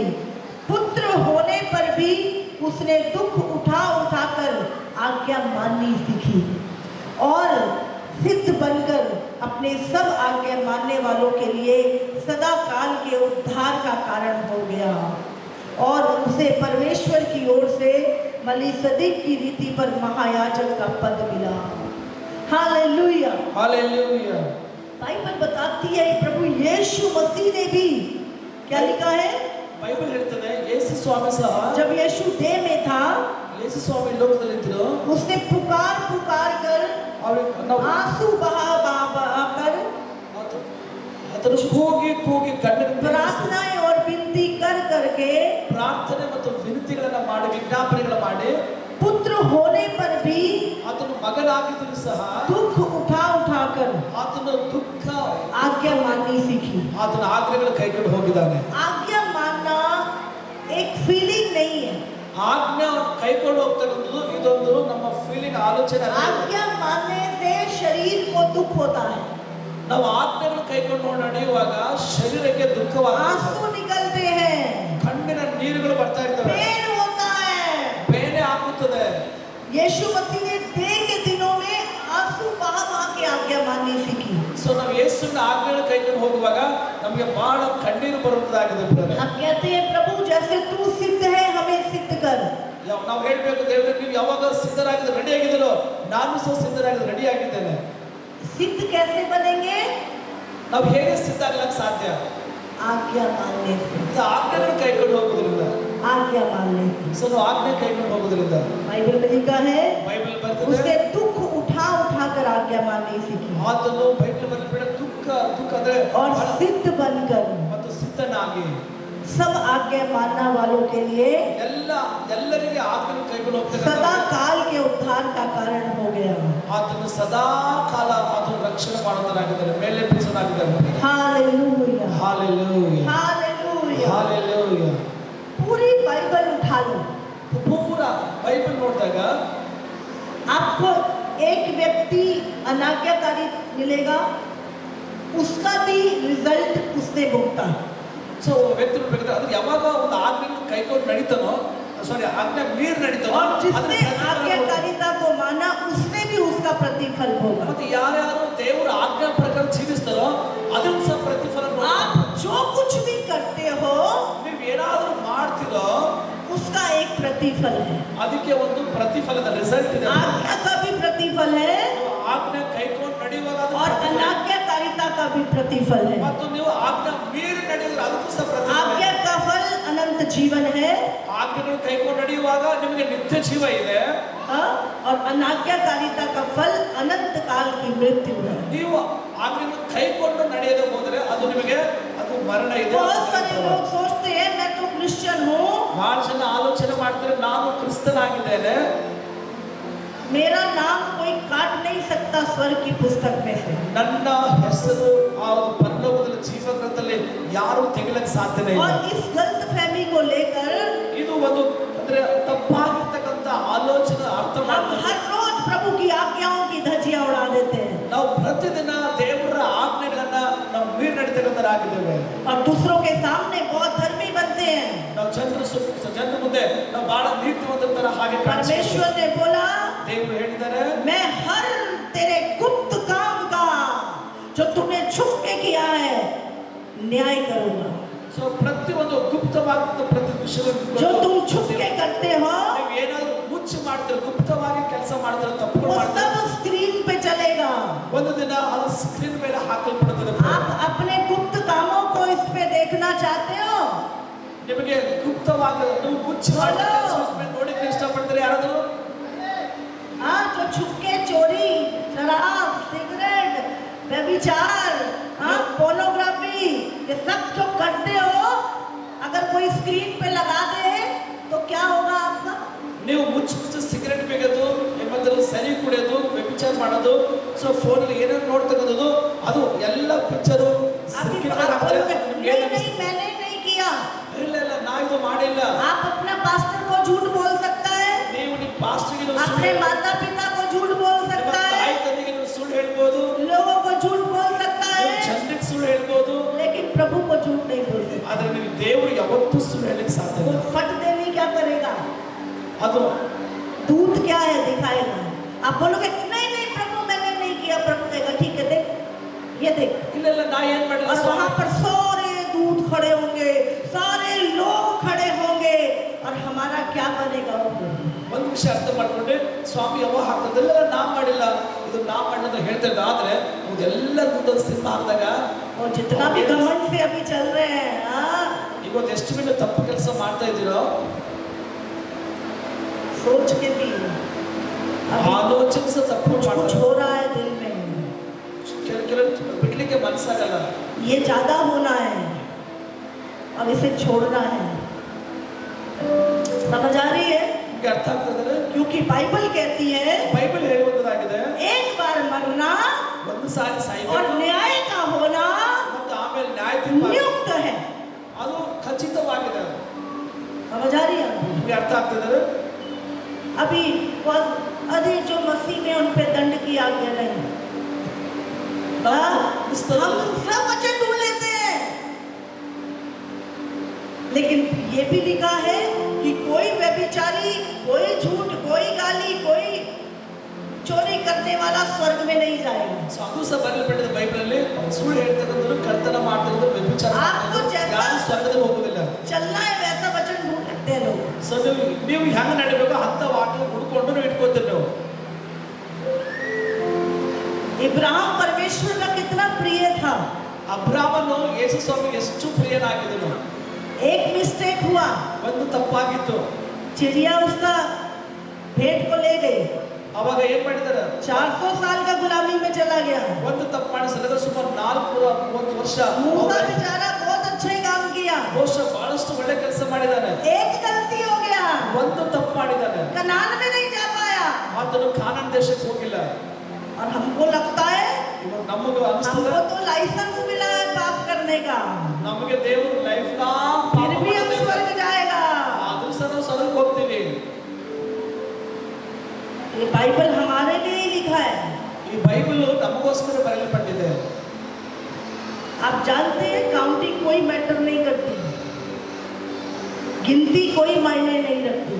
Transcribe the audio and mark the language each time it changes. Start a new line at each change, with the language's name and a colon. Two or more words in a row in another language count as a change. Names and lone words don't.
Hindi: पुत्र होने पर भी उसने दुख उठाकर आज्ञा माननी सीखी और सिद्ध बनकर अपने सब आज्ञा मानने वालों के लिए सदा काल के उद्धार का कारण हो गया और उसे परमेश्वर की ओर से मलिसदिक की रीति पर महायाजक का पद मिला. हालेलुया. Hallelujah. बाइबल बताती है प्रभु यीशु मसीह ने भी क्या लिखा है.
Kannada: ಬೈಬಲ್ ಹೇಳ್ತದೆ, ಯೇಸು ಸ್ವಾಮಿ ಸಹ
Hindi: जब यीशु देह में था
Kannada: ಯೇಸು ಸ್ವಾಮಿ ಲೋಕದಲ್ಲಿದ್ದರು.
Hindi: उसने पुकार कर
Kannada: ಅವ್ರಿಗೆ ನಾವು
Hindi: आंसू बहा कर
Kannada: ಅದನ್ನು ಕೂಗಿ ಕಣ್ಣೀರಿನಿಂದ
Hindi: प्रार्थनाएं और विनती करके
Kannada: ಪ್ರಾರ್ಥನೆ ಮತ್ತು ವಿನಂತಿಗಳನ್ನ ಮಾಡಿ, ವಿಜ್ಞಾಪನೆಗಳ ಮಾಡಿ,
Hindi: पुत्र होने पर भी
Kannada: ಆತನು ಮಗನಾಗಿದ್ದರೂ ಸಹ
Hindi: दुख उठाकर
Kannada: ಆತನ ದುಃಖ
Hindi: आज्ञा माननी सीखी.
Kannada: ಆತನ ಆಜ್ಞೆಗಳು ಕೈಗೊಂಡು ಹೋಗಿದ್ದಾನೆ.
Hindi: आज्ञा मानना एक फीलिंग नहीं है.
Kannada: ಆಜ್ಞೆ ಕೈಕೊಂಡು ಹೋಗ್ತಕ್ಕಂಥದ್ದು ಇದೊಂದು ನಮ್ಮ ಫೀಲಿಂಗ್, ಆಲೋಚನೆ ಅಲ್ಲ.
Hindi: आज्ञा मानने से शरीर को दुख होता है,
Kannada: ನಾವು ಆಜ್ಞೆಗಳು ಕೈಕೊಂಡು ನಡೆಯುವಾಗ ಶರೀರಕ್ಕೆ ದುಃಖವಾಗುತ್ತದೆ,
Hindi: आंसू निकलते हैं,
Kannada: ಕಣ್ಣಿನ ನೀರುಗಳು ಬರ್ತಾ ಇರ್ತವೆ,
Hindi: पेन होता है.
Kannada: ಬೇನೆ ಆಗುತ್ತದೆ.
Hindi: यीशु मसीह ने देह के दिनों में आंसू बहा के आज्ञा माननी सीखी.
Kannada: ಸೊ ನಾವು ಯೇಸುವಿನ ಆಜ್ಞೆಗಳು ಕೈಕೊಂಡು ಹೋಗುವಾಗ ನಮಗೆ ಬಹಳ ಕಣ್ಣೀರು ಬರುವುದಾಗಿದೆ.
Hindi: हम कहते हैं प्रभु जैसे तू सिद्ध है हमें सिद्ध कर.
Kannada: ನಾವು ಹೇಳ್ಬೇಕು, ದೇವರೇ ನೀವು ಯಾವಾಗ ಸಿದ್ಧರಾಗಿದ್ದು ರೆಡಿ ಆಗಿದ್ದೀರೋ ನಾನು ಸಹ ಸಿದ್ಧರಾಗಿದ್ದು ರೆಡಿ ಆಗಿದ್ದೇನೆ.
Hindi: सिद्ध कैसे बनेंगे?
Kannada: ನಾವು ಹೇಗೆ ಸಿದ್ಧ ಆಗ್ಲಕ್ಕೆ ಸಾಧ್ಯ?
Hindi: आज्ञा मानने से.
Kannada: ಇದು ಆಜ್ಞೆಗಳು ಕೈಕೊಂಡು ಹೋಗೋದ್ರಿಂದ.
Hindi: आज्ञा मानने से.
Kannada: ಸೊ ನಾವು ಆಜ್ಞೆ ಕೈಕೊಂಡು ಹೋಗೋದ್ರಿಂದ
Hindi: बाइबल में लिखा है
Kannada: ಬೈಬಲ್
Hindi: उसने
Kannada: ಬರ್ತದೆ,
Hindi: दुख उठाकर आज्ञा माननी सीखी
Kannada: ಆತನು ಬೈಬಲ್ ಬರೆದ ದುಃಖ ಅಂದ್ರೆ
Hindi: और सिद्ध बनकर
Kannada: ಮತ್ತು ಸಿದ್ಧನಾಗಿ
Hindi: सब आज्ञा मानने वालों के लिए
Kannada: ಎಲ್ಲರಿಗೆ ಆಜ್ಞೆಯನ್ನು ಕೈಗೊಂಡು
Hindi: सदा
Kannada: ಹೋಗ್ತಕ್ಕಂಥ
Hindi: काल के उद्धार का कारण हो गया।
Kannada: ಆತನು ಸದಾ ಕಾಲ ಆತನು ರಕ್ಷಣೆ ಮಾಡುವುದರಾಗಿದ್ದಾರೆ, ಮೇಲೆಬ್ಬಿಸುವನಾಗಿದ್ದಾರೆ.
Hindi: हालेलुया
Kannada: ಹಾಲೆಲೂಯಾ,
Hindi: हालेलुया।
Kannada: ಹಾಲೆಲೂಯಾ.
Hindi: पूरी बाइबल उठा लो,
Kannada: ಪೂರ ಬೈಬಲ್ ನೋಡಿದಾಗ
Hindi: आपको एक व्यक्ति अनाज्ञाकारी मिलेगा, उसका भी रिजल्ट उसने भुगता।
Kannada: ಸೊ ವ್ಯಕ್ತಿ ಬೇಕಾದ್ರೆ ಅದು ಯಾವಾಗ ಒಂದು ಆಜ್ಞೆಯನ್ನು ಕೈಗೊಂಡು ನಡೀತಾನೋ, ಸಾರಿ ಆಜ್ಞೆ ಮೀರಿ ನಡೀತಾನೋ,
Hindi: और
Kannada: ಅದನ್ನ
Hindi: जिसने
Kannada: ಪ್ರತಿಫಲ ಕೊಡ್ತಾನೆ.
Hindi: आज्ञाकारिता को माना उसने भी उसका प्रतिफल होगा।
Kannada: ಮತ್ತೆ ಯಾರ್ಯಾರು ದೇವರ ಆಜ್ಞಾ ಪ್ರಕಾರ ಜೀವಿಸ್ತಾರೋ ಅದನ್ನು ಸಹ ಪ್ರತಿಫಲ ಕೊಡ್ತಾನೆ.
Hindi: आप जो कुछ भी करते हो
Kannada: ನೀವು ಏನಾದರೂ ಮಾಡ್ತೀರೋ
Hindi: उसका एक प्रतिफल है,
Kannada: ಅದಕ್ಕೆ ಒಂದು ಪ್ರತಿಫಲದ ರಿಸಲ್ಟ್ ಇದೆ.
Hindi: आज्ञा का भी प्रतिफल है
Kannada: ನೀವು ಆಜ್ಞೆ ಕೈಗೊಂಡು ನಡೆಯುವಾಗ ಅದು
Hindi: और
Kannada: ಪ್ರತಿಫಲ.
Hindi: अनाज्ञाकारिता का भी प्रतिफल है।
Kannada: ಮತ್ತು ನೀವು ಆಜ್ಞೆ ಮೀರಿ ನಡೆಯುವಾಗ ಅದಕ್ಕೂ ಸಹ ಪ್ರತಿಫಲ ಇದೆ.
Hindi: आज्ञा का फल अनंत जीवन है,
Kannada: ಆಜ್ಞೆಗಳು ಕೈಗೊಂಡು ನಡೆಯುವಾಗ ನಿಮಗೆ ನಿತ್ಯ ಜೀವ ಇದೆ.
Hindi: हाँ? और अनाज्ञाकारिता का फल अनंत काल की मृत्यु है।
Kannada: ನೀವು ಆಜ್ಞೆಗಳನ್ನು ಕೈಗೊಂಡು ನಡೆಯದೆ ಹೋದರೆ ಅದು ನಿಮಗೆ ಅದು ಮರಣ ಇದೆ.
Hindi: बहुत सारे लोग सोचते हैं मैं तो क्रिश्चियन हूँ,
Kannada: ಬಹಳ ಜನ ಆಲೋಚನೆ ಮಾಡ್ತಾರೆ ನಾನು ಕ್ರಿಸ್ತನಾಗಿದ್ದೇನೆ,
Hindi: मेरा नाम कोई काट नहीं सकता स्वर्ग की पुस्तक में से।
Kannada: ನನ್ನ ಹೆಸರು ಆ ಒಂದು ಪರಲೋಕದ ಜೀವ ಗ್ರಂಥದಲ್ಲಿ ಯಾರು ತೆಗೆಯಲಿಕ್ಕೆ ಸಾಧ್ಯನೇ ಇಲ್ಲ.
Hindi: और इस गलत फहमी को लेकर
Kannada: ಇದು ಒಂದು ಅಂದ್ರೆ ತಪ್ಪಾಗಿರ್ತಕ್ಕಂಥ ಆಲೋಚನೆ ಅರ್ಥ
Hindi: हम
Kannada: ಮಾಡ್ತಾರೆ.
Hindi: हर रोज प्रभु की आज्ञाओं की धज्जियां उड़ा देते हैं
Kannada: ನಾವು ಪ್ರತಿದಿನ ದೇವರ ಆಜ್ಞೆಗಳನ್ನ ನಾವು ಮೀರಿ ನಡೀತಕ್ಕಂಥರಾಗಿದ್ದೇವೆ.
Hindi: और दूसरों के सामने बहुत धर्मी बनते हैं।
Kannada: ನಾವು ಜನರ ಮುಂದೆ ನಾವು ಬಹಳ ನೀತಿವಂತರ ತರ ಹಾಗೆ ಕಾಣಿಸ್ತೀವಿ.
Hindi: परमेश्वर ने बोला
Kannada: ದೇವರು ಹೇಳಿದ್ದಾರೆ,
Hindi: मैं हर तेरे गुप्त काम का जो तूने छुप के किया है न्याय करूंगा।
Kannada: ಸೊ ಪ್ರತಿಯೊಂದು ಗುಪ್ತವಾದ ಪ್ರತಿ ವಿಷಯವನ್ನು
Hindi: जो तुम छुप के करते हो
Kannada: ನೀವು ಏನಾದ್ರು ಮುಚ್ಚಿ ಮಾಡ್ತೀರ, ಗುಪ್ತವಾಗಿ ಕೆಲಸ ಮಾಡ್ತೀರ,
Hindi: वो
Kannada: ತಪ್ಪುಗಳು ಮಾಡ್ತೀರ,
Hindi: सब स्क्रीन पे चलेगा।
Kannada: ಒಂದು ದಿನ ಅದು ಸ್ಕ್ರೀನ್ ಮೇಲೆ ಹಾಕಲ್ಪಡುತ್ತದೆ.
Hindi: आप अपने गुप्त कामों को इस पे देखना चाहते हो?
Kannada: ನಿಮಗೆ ಗುಪ್ತವಾಗಿ ನೀವು ಮುಚ್ಚಿ ಮಾಡಿದ ಕೆಲಸದ ಮೇಲೆ ನೋಡಕ್ಕೆ ಇಷ್ಟಪಡ್ತೀರಾ ಯಾರಾದರೂ?
Hindi: हाँ, जो छुप के चोरी, शराब, सिगरेट, व्यभिचार, हाँ, पोर्नोग्राफी, ये सब जो करते हो, अगर कोई स्क्रीन पे लगा दे तो क्या होगा आपका?
Kannada: ನೀವು ಮುಚ್ಚಿ ಸಿಗರೆಟ್ ಬೇಗದು, ಏನಾದರೂ ಸರಿ ಕುಡಿಯೋದು, ವ್ಯಭಿಚಾರ ಮಾಡೋದು, ಸೊ ಫೋನಲ್ಲಿ ಏನೇನು ನೋಡ್ತಕ್ಕಂಥದ್ದು ಅದು ಎಲ್ಲ ಪಿಕ್ಚರು
Hindi: अभी आप बोलोगे, नहीं नहीं मैंने नहीं किया।
Kannada: ಇಲ್ಲ ಇಲ್ಲ ನಾ ಇದು ಮಾಡಿಲ್ಲ.
Hindi: आप अपना पास्टर को झूठ बोल सकता है,
Kannada: ನೀವು ನಿಮ್ಮ ಪಾಸ್ಟರ್ಗೆ
Hindi: अपने माता पिता को झूठ बोल सकता है,
Kannada: ತಾಯಿ ತಂದೆಗೆ ನೀವು ಸುಳ್ಳು ಹೇಳ್ಬೋದು,
Hindi: लोगों को झूठ बोल सकता
Kannada: ನೀವು
Hindi: है,
Kannada: ಜನರಿಗೆ ಸುಳ್ಳು ಹೇಳ್ಬೋದು,
Hindi: लेकिन प्रभु को झूठ नहीं बोल सकता।
Kannada: ಆದ್ರೆ ನೀವು ದೇವರು ಯಾವತ್ತೂ ಸುಳ್ಳು ಹೇಳಲಿಕ್ಕೆ ಸಾಧ್ಯ
Hindi: वो
Kannada: ಇಲ್ಲ.
Hindi: फट देवी क्या करेगा?
Kannada: ಅದು
Hindi: दूत क्या है दिखाएगा। आप बोलोगे नहीं नहीं प्रभु मैंने नहीं किया, प्रभु कहेगा ठीक है देख, ये देख।
Kannada: ಇಲ್ಲ ಇಲ್ಲ ನಾ ಏನ್ ಮಾಡಿಲ್ಲ
Hindi: और वहां पर सारे दूत खड़े होंगे, सारे लोग खड़े होंगे, और हमारा क्या बनेगा?
Kannada: ಒಂದು ವಿಷಯ ಅರ್ಥ ಮಾಡ್ಕೊಂಡೆ, ಸ್ವಾಮಿ ಯಾವ ಹಾಕೋದೆಲ್ಲ ನಾ ಮಾಡಿಲ್ಲ, ಇದು ನಾ ಮಾಡಿಲ್ಲ ಅಂತ ಹೇಳ್ತಾ ಇದ್ದ. ಆದ್ರೆ ಇದೆಲ್ಲ ಮುಂದೆ ಸಿನಿಮಾ ಹಾಕಿದಾಗ
Hindi: और जितना भी घमंड से अभी चल रहे हैं, हाँ,
Kannada: ಇವತ್ತು ಎಷ್ಟು ಬಿಟ್ಟು ತಪ್ಪು ಕೆಲಸ ಮಾಡ್ತಾ ಇದ್ದೀರೋ
Hindi: सोच के भी अभी
Kannada: ಆಲೋಚನೆ ಸಹ ತಪ್ಪು
Hindi: कुछ कुछ
Kannada: ಮಾಡ್ತಾರೆ.
Hindi: हो रहा है दिल में,
Kannada: ಕೆಲವರು ಬಿಡ್ಲಿಕ್ಕೆ ಮನಸ್ಸಾಗಲ್ಲ.
Hindi: ये ज्यादा होना है और इसे छोड़ना है। समझ आ रही है?
Kannada: ನಿಮ್ಗೆ ಅರ್ಥ ಆಗ್ತದೆ?
Hindi: क्योंकि बाइबल कहती है
Kannada: ಬೈಬಲ್ ಹೇಳುವುದಾಗಿದೆ,
Hindi: एक बार मरना
Kannada: ಒಂದು ಸಾರಿ
Hindi: और
Kannada: ಸಾಯ್ಬೇಕು
Hindi: न्याय का होना
Kannada: ಮತ್ತು ಆಮೇಲೆ ನ್ಯಾಯ ತೀರ್ಪು
Hindi: नियुक्त है।
Kannada: ಅದು ಖಚಿತವಾಗಿದೆ.
Hindi: समझ आ रही है?
Kannada: ನಿಮ್ಗೆ ಅರ್ಥ ಆಗ್ತದೆ?
Hindi: अभी अरे जो मसीह ने उन पे दंड की आज्ञा नहीं, हम दूसरा वचन ढूंढ लेते हैं, लेकिन ये भी लिखा है कि कोई व्यभिचारी, कोई झूठ, कोई गाली, कोई चोरी करने वाला स्वर्ग में नहीं जाएगा।
Kannada: ಸೊ ಅದು ಸಹ ಬರೆಯಲ್ಪಟ್ಟಿದೆ ಬೈಬಲಲ್ಲಿ. ಸುಳ್ಳು ಹೇಳ್ತಕ್ಕಂಥದ್ದು, ಕರ್ತನ ಮಾಡ್ತಕ್ಕಂಥದ್ದು, ವ್ಯಭಿಚಾರ ಮಾಡ್ತಕ್ಕಂಥದ್ದು ಯಾರು ಸ್ವರ್ಗದಲ್ಲಿ ಹೋಗುದಿಲ್ಲ.
Hindi: चलना है वैसा वचन ढूंढ सकते हैं लोग।
Kannada: ಸೊ ನೀವು ಹೆಂಗ್ ನಡಿಬೇಕು ಅಂತ ವಾಕ್ಯ ಹುಡ್ಕೊಂಡು ನೀವು ಇಟ್ಕೋತೀರಿ ನೀವು.
Hindi: इब्राहिम परमेश्वर का कितना प्रिय था।
Kannada: ಅಬ್ರಾಮನು ಯೇಸು ಸ್ವಾಮಿಗೆ ಎಷ್ಟು ಪ್ರಿಯನಾಗಿದ್ದನು.
Hindi: एक मिस्टेक हुआ,
Kannada: ಒಂದು ತಪ್ಪಾಗಿತ್ತು.
Hindi: चिड़िया उसका भेंट को ले गई,
Kannada: ಅವಾಗ ಏನ್ ಮಾಡಿದಾರೆ,
Hindi: 400 साल का गुलामी में चला गया।
Kannada: ಒಂದು ತಪ್ಪು ಮಾಡಿಸಿದ್ರೆ ಸುಮಾರು 430 ವರ್ಷ
Hindi: मूसा बेचारा बहुत अच्छा ही काम किया,
Kannada: ಬಹುಶಃ ಬಹಳಷ್ಟು ಒಂದು ತಪ್ಪು ಮಾಡಿದ್ದಾನೆ,
Hindi: कनान में नहीं जा पाया।
Kannada: ಆತನು ಕಾನಾನ್ ದೇಶಕ್ಕೆ ಹೋಗಿಲ್ಲ.
Hindi: और हमको लगता है
Kannada: ಇವಾಗ ನಮಗೆ ಅನಿಸ್ತದೆ,
Hindi: हमको तो लाइसेंस मिला है पाप करने का,
Kannada: ನಮಗೆ ದೇವರು
English: life long
Hindi: फिर भी हम स्वर्ग जाएगा।
Kannada: ಆದ್ರೂ ಸಹ ನಾವು ಸ್ವರ್ಗಕ್ಕೆ ಹೋಗ್ತೀವಿ.
Hindi: ये बाइबल हमारे लिए ही लिखा है।
Kannada: ಈ ಬೈಬಲ್ ನಮಗೋಸ್ಕರ ಬರೆಯಲ್ಪಟ್ಟಿದೆ.
Hindi: आप जानते हैं काउंटिंग कोई मैटर नहीं करती, गिनती कोई मायने नहीं रखती।